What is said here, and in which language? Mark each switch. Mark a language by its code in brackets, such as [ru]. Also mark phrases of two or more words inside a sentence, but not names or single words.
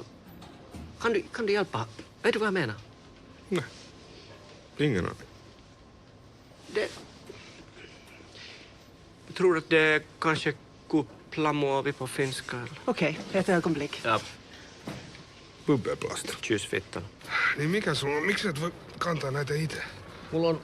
[sv] Kan du hjälpa? Vet du vad jag menar? Nej. Ingen aning. Jag tror att det kanske kuplamuovi på finska. Okej, ett ögonblick. Ja, Bubbelplast. kyss fittan. [fi] Niin mikä sulla on? Miksi et voi kantaa näitä itse? Mulla on